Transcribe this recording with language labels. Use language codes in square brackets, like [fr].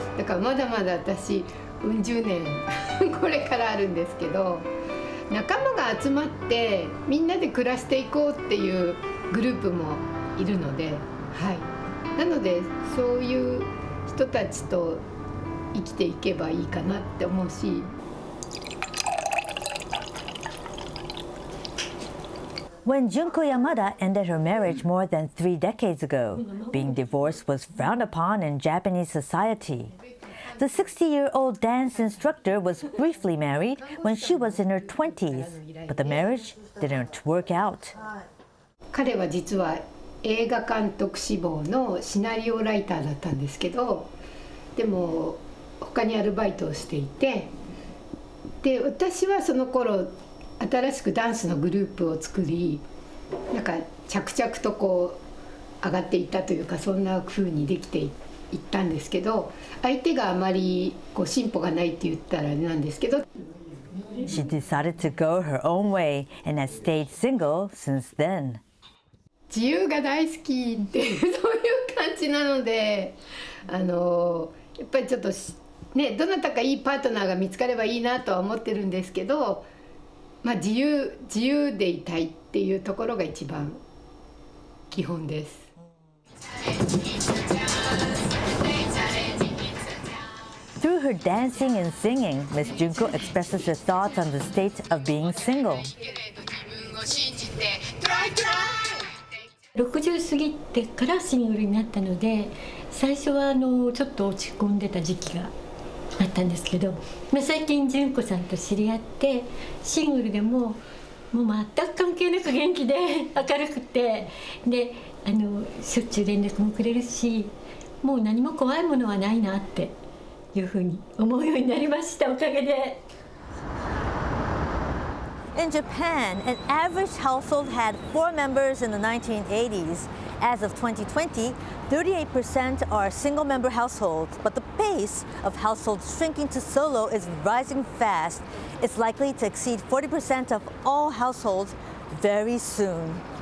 [ja] だからまだまだ私うん十年これからあるんですけど、仲間が集まってみんなで暮らしていこうっていうグループもいるので、はい、なのでそういう人たちと生きていけばいいかなって思うし。 [en] When Junko Yamada ended her marriage more than 3 decades ago, being divorced was frowned upon in Japanese society. The 60-year-old dance instructor was briefly married when she was in her 20s, but the marriage didn't work out. [ja] 彼は実は映画監督志望のシナリオライターだったんですけど、でも他にアルバイトをしていて、で私はその頃新しくダンスのグループを作り、なんか着々とこう上がっていったというか、そんな風にできていったんですけど、相手があまりこう進歩がないって言ったらあれなんですけど。 [en] She decided to go her own way and has stayed single since then. [ja] 自由が大好きっていうそういう感じなので、やっぱりちょっとね、どなたかいいパートナーが見つかればいいなとは思ってるんですけど、まあ自由でいたいっていうところが一番基本です。 [en] Through her dancing and singing, Miss Junko expresses her thoughts on the state of being single. [ja] 60過ぎてからシングルになったので、最初はちょっと落ち込んでた時期があったんですけど、最近純子さんと知り合ってシングルでも全く関係なく元気で明るくて、でしょっちゅう連絡もくれるし、もう何も怖いものはないなっていうふうに思うようになりました、おかげで。 [en] In Japan, an average household had 4 members in the 1980s. As of 2020, 38% are single-member households, but the pace of households shrinking to solo is rising fast. It's likely to exceed 40% of all households very soon.